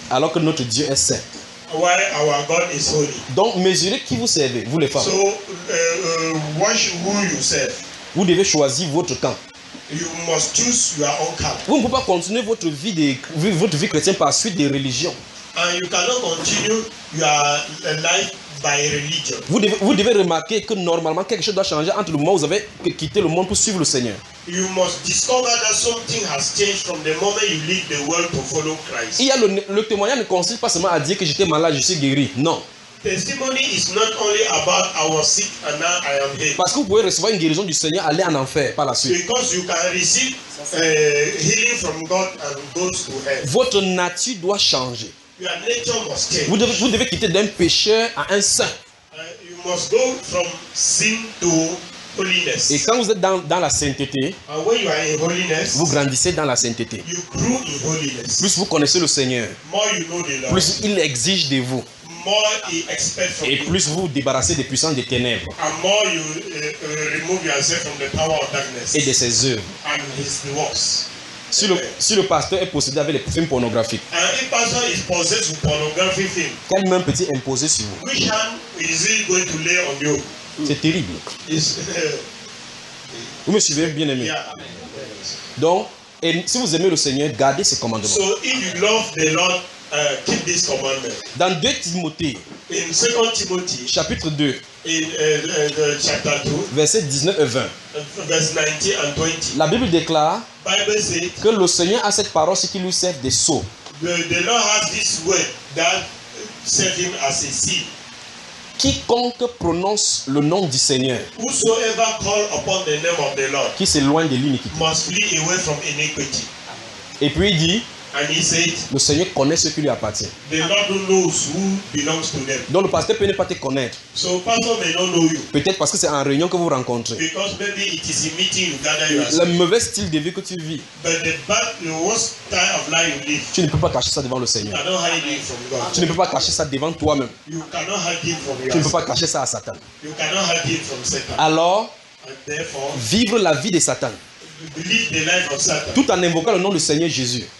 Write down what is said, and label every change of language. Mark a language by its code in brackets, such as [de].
[fr] Alors que notre Dieu est saint. [en] Why our God is holy. [fr] Donc mesurez qui vous servez, vous les femmes. [en] So watch who you serve. [fr] Vous devez choisir votre camp. [en] You must choose your own camp. [fr] Vous ne pouvez pas continuer votre vie chrétienne par suite des religions. [en] And you cannot continue your life by religion. [fr] Vous devez remarquer que normalement quelque chose doit changer entre le moment où vous avez quitté le monde pour suivre le Seigneur. [en] You must discover that something has changed from the moment you leave the world to follow Christ. [fr] Il y a le témoignage ne consiste pas seulement à dire que j'étais malade, je suis guéri. Non. [en] testimony is not only about I was sick and now I am healed. [fr] Parce que vous pouvez recevoir une guérison du Seigneur, aller en enfer par la suite. [en] Because you can receive healing from God and go to hell. [fr] Votre nature doit changer. [en] Your nature must change. [fr] Vous devez quitter d'un pécheur à un saint. [en] You must go from sin to holiness. [fr] Et quand vous êtes dans la sainteté, [en] and when you are in holiness, [fr] vous grandissez dans la sainteté. [en] You grow in holiness. [fr] Plus vous connaissez le Seigneur, [en] more you know the Lord, [fr] plus il exige de vous. [en] More he expects from [fr] et plus vous débarrassez des puissances des ténèbres [en] and more you, remove yourself from the power of darkness [fr] et de ses œuvres. [en] And his works. [fr] Si le pasteur est possédé avec les films pornographiques, [en] if pastor is possessed with pornographic film, [fr] quelle main peut-il imposer sur vous? [en] Which hand is he going to lay on you? [fr] C'est terrible. Vous me suivez, bien aimé? [en] Yeah. [fr] Donc, et si vous aimez le Seigneur, gardez ses commandements. [en] So if you love the Lord, keep this commandment. [fr] Dans 2 Timothée, [en] in 2 Timothy, [fr] chapitre 2, [en] in, chapter 2, [fr] verset 19 et 20, [en] verse 19 and 20, [fr] la Bible déclare [en] Bible said, [fr] que le Seigneur a cette parole ce qui lui sert de sceau. [en] The Lord has this word that serves him as a seal. [fr] Quiconque prononce le nom du Seigneur, [en] whosoever call upon the name of the Lord, [fr] qui s'éloigne de l'iniquité, [en] must flee away from iniquity. [fr] Et puis il dit, [en] and he said, [fr] le Seigneur connaît ce qui lui appartient. [en] The Lord knows who belongs to them. [fr] Donc le pasteur peut ne pas te connaître. [en] So pastor may not know you. [fr] Peut-être parce que c'est en réunion que vous rencontrez. [en] Because maybe it is a meeting you gather yourself. [fr] Le mauvais style de vie que tu vis. [en] But the worst type of life you live. [fr] Tu ne peux pas cacher ça devant le Seigneur. [en] You cannot hide it from God. [fr] Tu ne peux pas cacher ça devant toi-même. [en] You cannot hide it from yourself. [fr] Tu ne peux pas cacher ça à Satan. [en] You cannot hide it from Satan. [fr] Alors, [en] and therefore, [fr] vivre la vie de Satan. [en] Believe the life of Satan. [fr] Tout en invoquant le nom du Seigneur Jésus.